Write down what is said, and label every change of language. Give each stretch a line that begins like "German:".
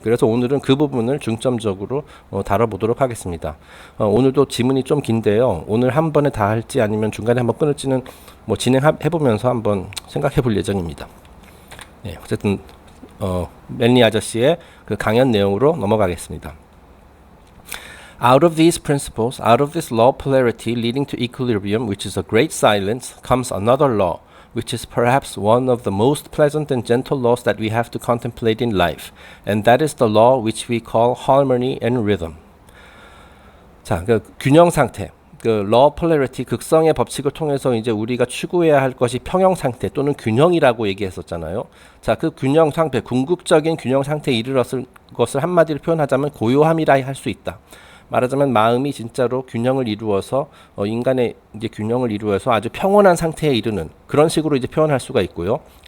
Korean: 그래서 오늘은 그 부분을 중점적으로 다뤄보도록 하겠습니다. 오늘도 지문이 좀 긴데요. 오늘 한 번에 다 할지 아니면 중간에 한번 끊을지는 뭐 진행해보면서 한번 생각해볼 예정입니다. 네, 어쨌든 맨리 아저씨의 그 강연 내용으로 넘어가겠습니다.
English: Out of these principles, out of this law of polarity leading to equilibrium, which is a great silence, comes another law, which is perhaps one of the most pleasant and gentle laws that we have to contemplate in life, and that is the law which we call harmony and rhythm.
Korean: 자, 그 균형 상태, 그 law of polarity, 극성의 법칙을 통해서 이제 우리가 추구해야 할 것이 평형 상태 또는 균형이라고 얘기했었잖아요. 자, 그 균형 상태, 궁극적인 균형 상태에 이르렀을 것을 한마디로 표현하자면 고요함이라 할 수 있다. 말하자면 마음이 진짜로 균형을 이루어서 인간의 이제 균형을 이루어서 아주 평온한 상태에 이르는 그런 식으로 이제 표현할 수가 있고요.